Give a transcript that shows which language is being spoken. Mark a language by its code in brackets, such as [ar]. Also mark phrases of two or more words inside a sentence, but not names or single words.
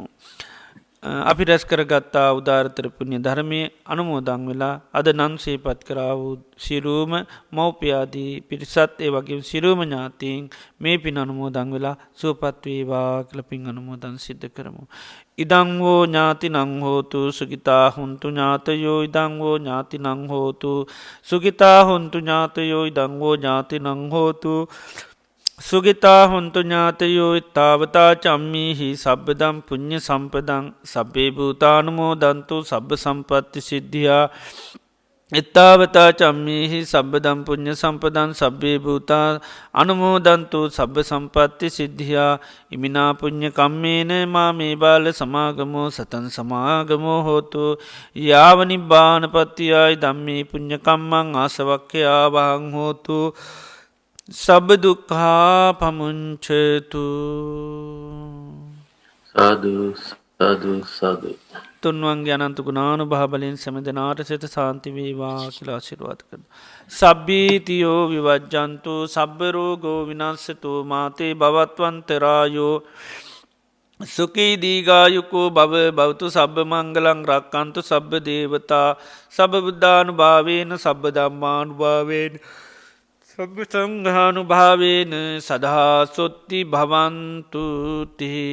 [si] අපි රැස් කරගත්තා උදාරතර පුුණ්‍ය ධර්මය අනුමෝදං වෙලා අද නන් සේපත් කරාව සිරූම මව්පයාදී පිරිසත් ඒ වගේ සිරූම ඥාතීන් මේ පින් අනුමෝදං වෙලා සුවපත්වේවා කළ පින් අනුමෝදන් සිද්ධ කරමු. [pi] ඉදංවෝ ඥාති නංහෝතු සුගිතා හුන්තු ඥාතයෝ ඉදංවෝ ඥාති නංහෝතු සුගිතා හොන්තු ඥාතයෝ ඉදංවෝ ඥාති නංහෝතු සුගිතා හොන්තු ඥාතයෝ ඉත්තාවතා චම්මීහි සබ්බදම් පුුණ්්‍ය සම්පදං සබ්බේ භූතානුමෝ දන්තු සබ්බ සම්පත්ති සිද්ධියා එත්තාවතා චම්මීහි සබ්බදම් පුුණ්්‍ය සම්පදන් සබ්බේ භූතා අනුමෝදන්තු සබ්බ සම්පත්ති සිද්ධියා ඉමිනා පුුණ්්‍ය කම්මේන මා මේ බාල සමාගමෝ සතන් සමාගමෝ හෝතු යාවනි බානපත්තියයි දම්මී පුුණ්්‍යකම්මං ආසවක්්‍යයා වහං හෝතු සබදුකා පමුංචතු සාධ සාධ [si] තුන්වන්ගේ අනන්තු ගුණානු භාබලයෙන් සැමදනාට සෙත සාන්තිවේවා කියලා ශිරවාත කරන. [pi] සබ්බීතියෝ විවජ්ජන්තු සබ්බරෝගෝ විනස්සතු මාතේ භවත්වන්තරායෝ සුකී දීගායුකෝ භව බෞතු සබ්බ මංගලං රක්කන්තු සබ්බ දේවතා සබ බුද්ධානු භාවේන සබ්බ දම්මානු භාවේන සබ්බ සංඝානු භාවේන සදහා සොත්ති භවන්තුති